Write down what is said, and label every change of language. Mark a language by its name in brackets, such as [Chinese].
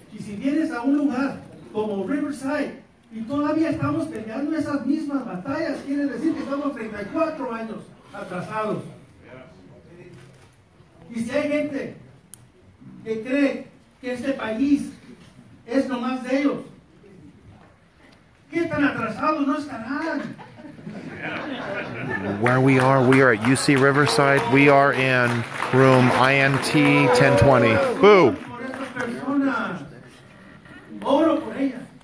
[Spanish] Y si vienes a un lugar como Riverside y todavía estamos peleando esas mismas batallas, quiere decir que estamos 34 años atrasados. Y si hay gente que cree que este país es nomás de ellos, ¿qué tan atrasados no estarán? [English] Where we are at UC Riverside. We are in room INT 1020. Boo! [Spanish] Por estas personas, oro por ellas.